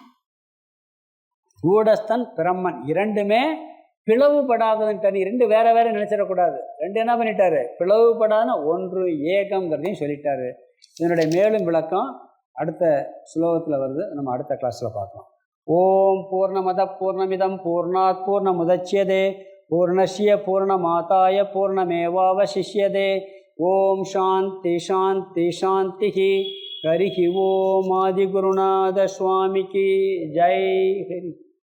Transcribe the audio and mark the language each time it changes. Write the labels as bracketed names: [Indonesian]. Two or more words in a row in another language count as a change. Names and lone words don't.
[Tamil] கூடஸ்தன் பிரம்மன் இரண்டுமே பிளவுபடாததன் தனி. ரெண்டு வேற வேற நினைச்சிடக்கூடாது. ரெண்டு என்ன பண்ணிட்டாரு? பிளவுபடாத ஒன்று ஏகம்ங்கிறதையும் சொல்லிட்டாரு. இதனுடைய மேலும் விளக்கம் அடுத்த ஸ்லோகத்தில் வருது, நம்ம அடுத்த கிளாஸில் பார்க்கலாம். [Sanskrit] ॐ पूर्णमदः पूर्णमिदं पूर्णात् पूर्णमुदच्यते पूर्णस्य पूर्णमादाय पूर्णमेवावशिष्यते. ॐ शान्तिः शान्तिः शान्तिः. हरिः ॐ [Tamil] ஆதிகுருநாத சுவாமிக்கு ஜெய். ஹரி.